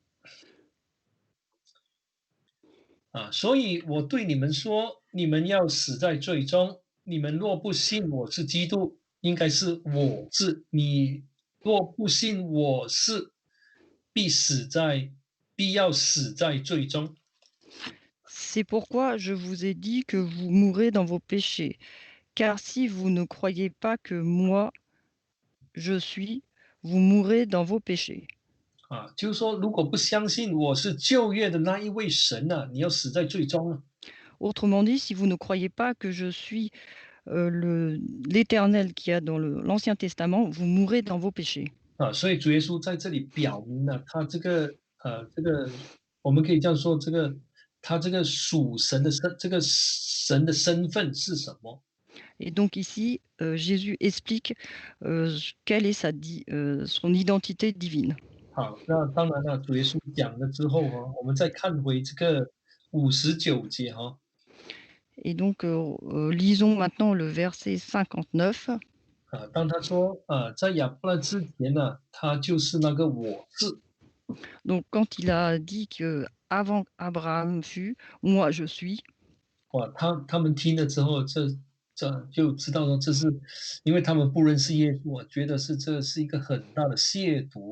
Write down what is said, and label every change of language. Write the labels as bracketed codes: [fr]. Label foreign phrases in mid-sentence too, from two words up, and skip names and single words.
[zh] 所以我对你们说，你们要死在罪中。你们若不信我是基督，应该是我是你若不信我是，必死在必要死在罪中。 [fr] C'est pourquoi je vous ai dit que vous mourrez dans vos péchés. Car si vous ne croyez pas que moi, je suis, vous mourrez dans vos péchés. [zh] 就是说，如果不相信我是旧约的那一位神你要死在最终了。 [fr] Autrement dit, si vous ne croyez pas que je suis l'Éternel qui a dans l'Ancien Testament, vous mourrez dans vos péchés. [zh] 所以主耶稣在这里表明了他这个我们可以这样说，他这个属神的神的身份是什么？ [fr] Et donc ici, Jésus explique quelle est son identité divine. [zh] 好，那当然了，主耶稣讲了之后我们再看回这个59节 [fr] Et donc, lisons maintenant le verset 59. [zh] 当他说在亚伯拉之前他就是那个我是。 [fr] Donc, quand il a dit que avant Abraham fut, moi je suis. [zh] 哇，他们听了之后，这就知道说这是因为他们不认识耶稣觉得这是一个很大的亵渎